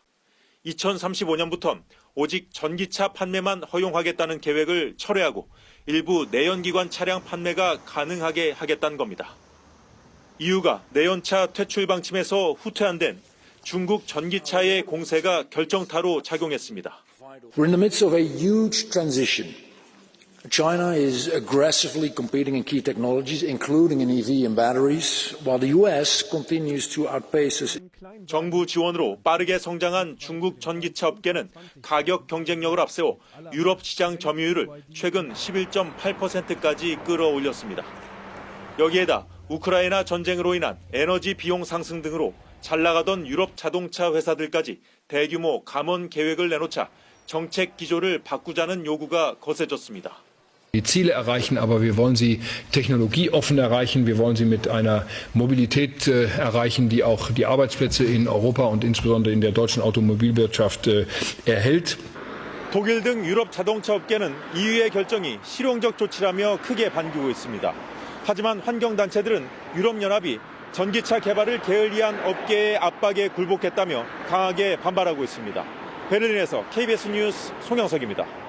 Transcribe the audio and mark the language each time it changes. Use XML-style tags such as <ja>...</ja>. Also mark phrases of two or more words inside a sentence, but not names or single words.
<ko>2035년부턴 오직 전기차 판매만 허용하겠다는 계획을 철회하고 일부 내연기관 차량 판매가 가능하게 하겠다는 겁니다. 이유가 내연차 퇴출 방침에서 후퇴한 중국 전기차의 공세가 결정타로 작용했습니다.</ko> <en>We're in the midst of a huge transition. China is aggressively competing in key technologies, including in EV and batteries, while the US continues to outpace us.</en> <ko>정부 지원으로 빠르게 성장한 중국 전기차 업계는 가격 경쟁력을 앞세워 유럽 시장 점유율을 최근 11.8%까지 끌어올렸습니다. 여기에다 우크라이나 전쟁으로 인한 에너지 비용 상승 등으로 잘 나가던 유럽 자동차 회사들까지 대규모 감원 계획을 내놓자 정책 기조를 바꾸자는 요구가 거세졌습니다.</ko> <de>Die Ziele erreichen, aber wir wollen sie technologieoffen erreichen. Wir wollen sie mit einer Mobilität erreichen, die auch die Arbeitsplätze in Europa und insbesondere in der deutschen Automobilwirtschaft erhält.</de> <ko>독일 등 유럽 자동차 업계는 EU의 결정이 실용적 조치라며 크게 반기고 있습니다. 하지만 환경단체들은 유럽연합이 전기차 개발을 게을리한 업계의 압박에 굴복했다며 강하게 반발하고 있습니다. 베를린에서 KBS 뉴스 송영석입니다.</ko>